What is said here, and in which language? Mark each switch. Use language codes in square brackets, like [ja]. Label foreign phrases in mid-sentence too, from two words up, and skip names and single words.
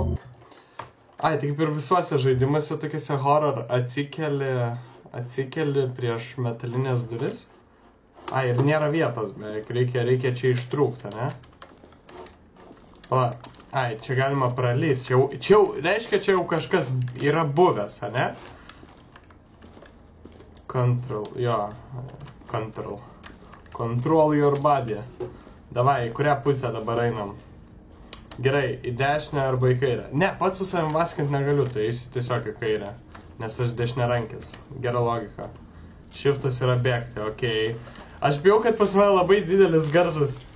[lt] Ai, tai kaip ir visuose žaidimuose tokiuose horror atsikeli prieš metalinės duris. Ai, ir nėra vietos beveik, reikia čia ištrūkti, ne? Pala, ai, čia galima pralyst, reiškia, čia jau kažkas yra buvęs, ne? [en] Control your body. [lt] Davai, į kurią pusę dabar einam? Gerai, į dešinę arba į kairę. Ne, pats su savim vaskint negaliu, tai eisiu tiesiog į kairę. Nes aš dešiniarankis. Gera logika. Shiftas yra bėgti, okei. Aš bijau, kad pas mane labai didelis garsas.